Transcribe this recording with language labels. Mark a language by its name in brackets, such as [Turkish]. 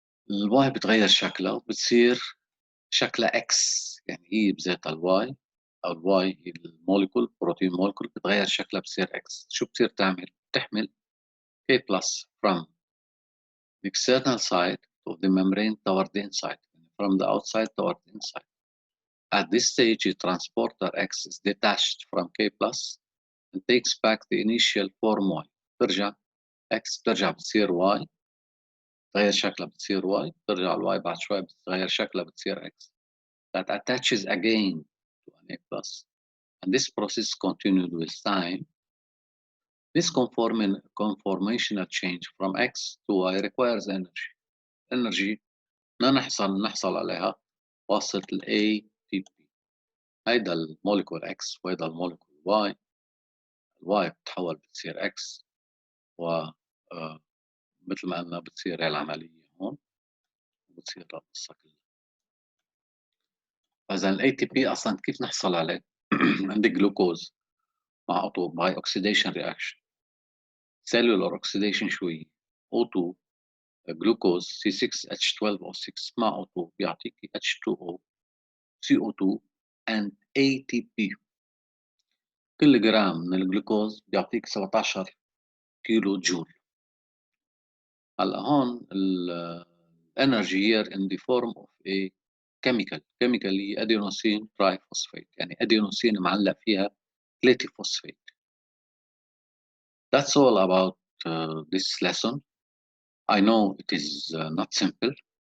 [Arabic] الواي بتغير شكلها وبتصير شكلها X، يعني هي بذاتها الواي، أو الواي هي الموليكول، بروتين موليكول، بتغير شكلها بتصير X. شو بتصير تعمل؟ بتحمل [English] K plus from the external side of the membrane toward the inside, from the outside toward the inside. At this stage, the transporter X is detached from K plus and takes back the initial form Y. [Arabic] ترجع X بترجع بتصير Y تغير شكلها بتصير y، ترجع الواي بعد شوي بتغير شكلها بتصير x [English] that attaches again to an a plus, and this process continued with time. This conformational change from x to y requires energy. [Arabic] Energy نحصل عليها واسطة ال ATP. هيدا المولكول x وهيدا المولكول y. الواي بتتحول بتصير x، و مثل ما قلنا بتصير العملية هون وبتصير القصة كلها. فإذا ال ATP أصلا كيف نحصل عليه؟ عندي جلوكوز مع O2 [English] by oxidation reaction. [Arabic] cellular oxidation شو هي؟ O2 جلوكوز C6H12O6 مع O2 بيعطيك H2O CO2 and ATP. كل جرام من الجلوكوز بيعطيك 17 كيلو جول. هلا هون الانرجي [English] here in the form of a chemical [Arabic] هي adenosine triphosphate، يعني ادينوسين معلق فيها 3 فوسفات. [English] That's all about this lesson. I know it is not simple.